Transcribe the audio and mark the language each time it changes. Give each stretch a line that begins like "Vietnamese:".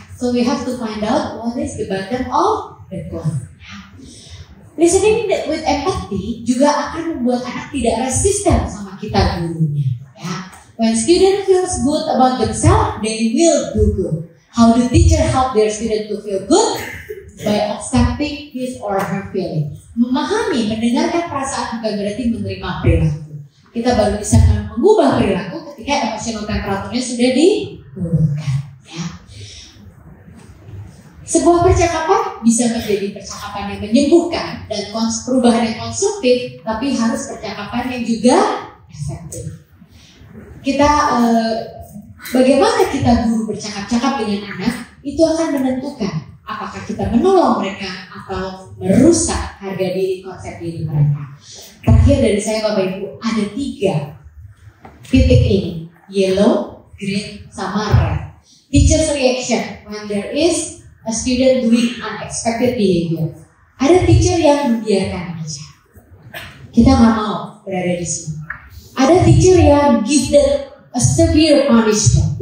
English: So we have to find out what is the bottom of the cloth. Listening with empathy
Indonesian: juga akan membuat anak tidak resisten sama kita gurunya. Ya.
English: When student feels good about themselves, they will do good. How do teacher help their student to feel good? By accepting his or her feeling.
Indonesian: Memahami, mendengarkan perasaan bukan berarti menerima perilaku. Kita baru bisa mengubah perilaku ketika emotional temperaturnya sudah diturunkan. Ya. Sebuah percakapan bisa menjadi percakapan yang menyembuhkan dan perubahan yang konstruktif, tapi harus percakapan yang juga efektif. Bagaimana kita guru bercakap-cakap dengan anak itu akan menentukan apakah kita menolong mereka atau merusak harga diri, konsep diri mereka. Terakhir dari saya Bapak Ibu, ada 3 titik ini, yellow, green, sama red.
English: Teacher's reaction when there is a student doing unexpected behavior.
Indonesian: Ada teacher yang membiarkan aja. Kita nggak mau berada di sini. Ada
English: teacher
Indonesian: yang
English: give them a severe punishment.